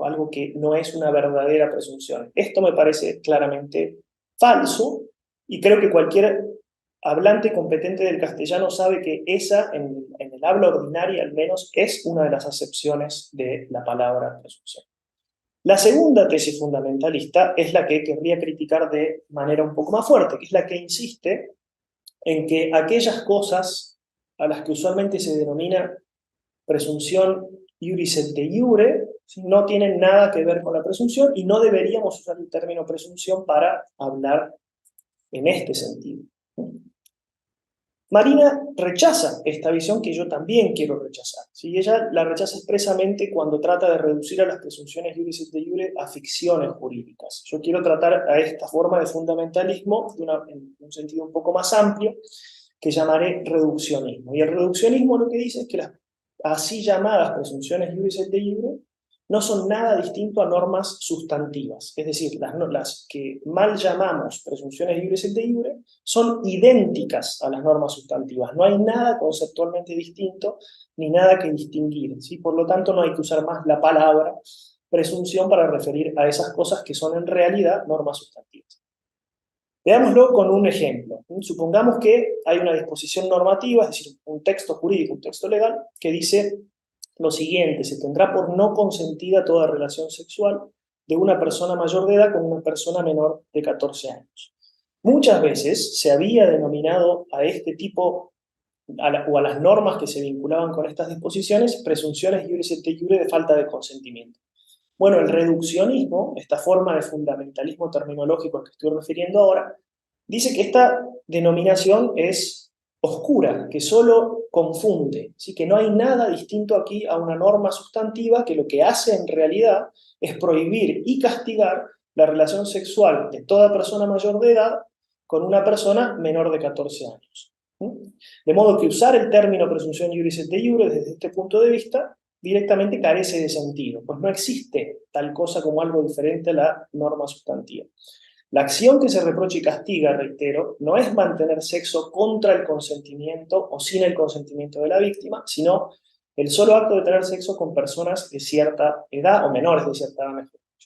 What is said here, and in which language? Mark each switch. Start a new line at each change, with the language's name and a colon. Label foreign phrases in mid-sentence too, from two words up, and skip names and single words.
Spanish: Algo que no es una verdadera presunción. Esto me parece claramente falso y creo que cualquier hablante competente del castellano sabe que esa, en el habla ordinaria al menos, es una de las acepciones de la palabra presunción. La segunda tesis fundamentalista es la que querría criticar de manera un poco más fuerte, que es la que insiste en que aquellas cosas a las que usualmente se denomina presunción
Latin: iuris et de iure,
Spanish: no tienen nada que ver con la presunción y no deberíamos usar el término presunción para hablar en este sentido. Marina rechaza esta visión que yo también quiero rechazar. ¿Sí? Ella la rechaza expresamente cuando trata de reducir a las presunciones
Latin: iuris et de iure
Spanish: a ficciones jurídicas. Yo quiero tratar a esta forma de fundamentalismo en un sentido un poco más amplio, que llamaré reduccionismo. Y el reduccionismo lo que dice es que las así llamadas presunciones
Latin: iuris et de iure
Spanish: no son nada distinto a normas sustantivas. Es decir, las que mal llamamos presunciones
Latin: iuris et de iure
Spanish: son idénticas a las normas sustantivas. No hay nada conceptualmente distinto ni nada que distinguir, ¿sí? Por lo tanto, no hay que usar más la palabra presunción para referir a esas cosas que son en realidad normas sustantivas. Veámoslo con un ejemplo. Supongamos que hay una disposición normativa, es decir, un texto jurídico, un texto legal, que dice lo siguiente: se tendrá por no consentida toda relación sexual de una persona mayor de edad con una persona menor de 14 años. Muchas veces se había denominado a este tipo, o a las normas que se vinculaban con estas disposiciones, presunciones
Latin: iuris et de iure
Spanish: de falta de consentimiento. Bueno, el reduccionismo, esta forma de fundamentalismo terminológico al que estoy refiriendo ahora, dice que esta denominación es oscura, que solo confunde, ¿sí? Que no hay nada distinto aquí a una norma sustantiva que lo que hace en realidad es prohibir y castigar la relación sexual de toda persona mayor de edad con una persona menor de 14 años. De modo que usar el término presunción
Latin: iuris et de iure
Spanish: desde este punto de vista directamente carece de sentido, pues no existe tal cosa como algo diferente a la norma sustantiva. La acción que se reprocha y castiga, reitero, no es mantener sexo contra el consentimiento o sin el consentimiento de la víctima, sino el solo acto de tener sexo con personas de cierta edad, o menores de cierta edad, mejor dicho.